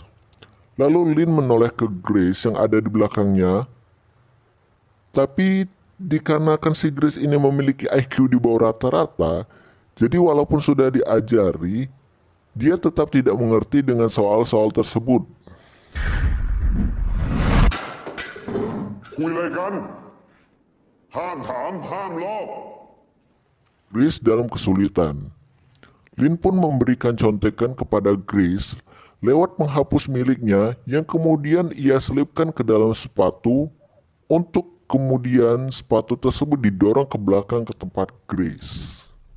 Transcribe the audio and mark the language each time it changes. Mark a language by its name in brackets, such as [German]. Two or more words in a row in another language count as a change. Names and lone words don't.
[Indonesian] Lalu Lin menoleh ke Grace yang ada di belakangnya, tapi dikarenakan si Grace ini memiliki IQ di bawah rata-rata, jadi walaupun sudah diajari, dia tetap tidak mengerti dengan soal-soal tersebut. [Thai] คุยอะไรกันห้ามถามห้ามลอก [Indonesian] Grace dalam kesulitan. Lin pun memberikan contekan kepada Grace, lewat menghapus miliknya yang kemudian ia selipkan ke dalam sepatu untuk kemudian sepatu tersebut didorong ke belakang ke tempat Grace.